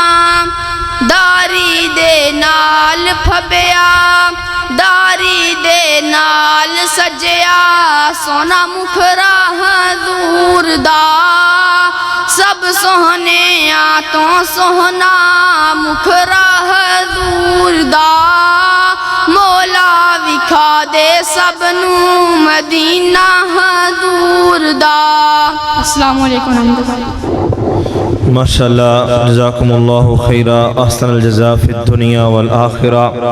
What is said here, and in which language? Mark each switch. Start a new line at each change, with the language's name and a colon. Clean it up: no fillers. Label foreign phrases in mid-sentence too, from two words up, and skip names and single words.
Punjabi: داڑھی دے نال پھبیا داڑھی دے نال سجیا سوہنا مکھڑا حضور دا. سب سوہنے توں سوہنا مکھڑا حضور دا. مولا وکھا دے سبنوں مدینہ حضور دا.
Arabic: السلام عليكم رحمة الله. ما شاء الله، جزاكم الله خيرا، أحسن الجزاء في الدنيا والآخرة.